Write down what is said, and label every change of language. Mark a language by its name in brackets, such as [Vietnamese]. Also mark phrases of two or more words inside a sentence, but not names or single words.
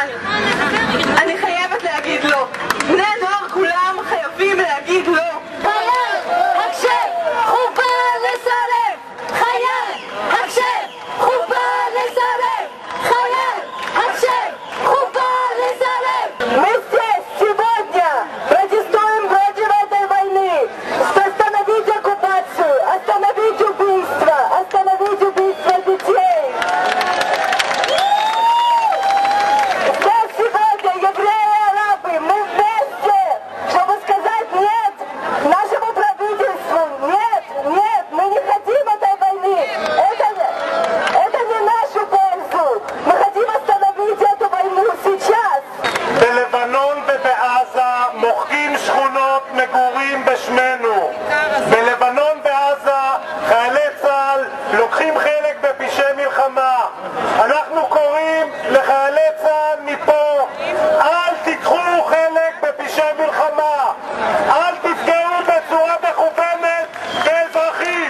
[Hebrew] אני חייבת להגיד לא. בני הנוער כולם חייבים להגיד לא. חייל, הקשב, חובה לסרב. חייל, הקשב, חובה לסרב. חייל, הקשב, חובה לסרב. [Russian] Мы здесь сегодня протестуем против этой войны. Остановить оккупацию, остановить убийство, остановить убийство детей. Здесь сегодня евреи-арабы, мы вместе, чтобы сказать нет нашему правительству. Нет, нет, мы не хотим этой войны. Это не нашу пользу. Мы хотим остановить эту войну сейчас. [Hebrew] בלבנון ובעזה מוחקים שכונות מגורים בשמנו. בלבנון ועזה חיילי צה"ל לוקחים חלק בפשעי מלחמה. אנחנו קוראים לחיילי צה"ל מפה: אל תיקחו חלק בפשעי מלחמה, אל תפגעו בצורה מכוונת באזרחים.